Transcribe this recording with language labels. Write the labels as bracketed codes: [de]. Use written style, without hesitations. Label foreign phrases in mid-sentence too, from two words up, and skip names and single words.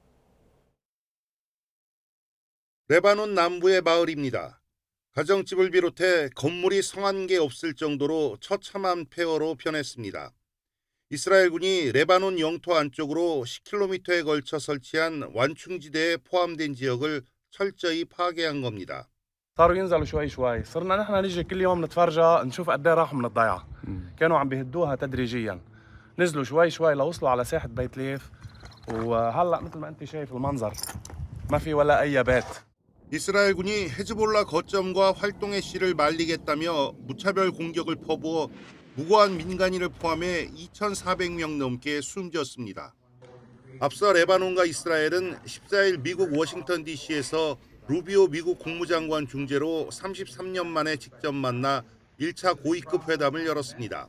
[ko] 레바논 남부의 마을입니다. 가정집을 비롯해 건물이 성한 게 없을 정도로 처참한 폐허로 변했습니다. 이스라엘군이 레바논 영토 안쪽으로 10km에 걸쳐 설치한 완충지대에 포함된 지역을 철저히 파괴한 겁니다. [ar] صاروا ينزلوا شوي شوي صرنا نحن نيجي كل يوم نتفرجى نشوف قد ايه راحوا من الضيعه كانوا عم بيهدوها تدريجيا نزلوا شوي شوي لوصلوا على ساحه بيت ليف وهلا مثل ما انت شايف المنظر ما في ولا اي بيت. [ko] 이스라엘군이 헤즈볼라 거점과 활동의 씨를 말리겠다며 무차별 공격을 퍼부어 무고한 민간인을 포함해 2,400명 넘게 숨졌습니다. 앞서 레바논과 이스라엘은 14일 미국 워싱턴 DC에서 루비오 미국 국무장관 중재로 33년 만에 직접 만나 1차 고위급 회담을 열었습니다.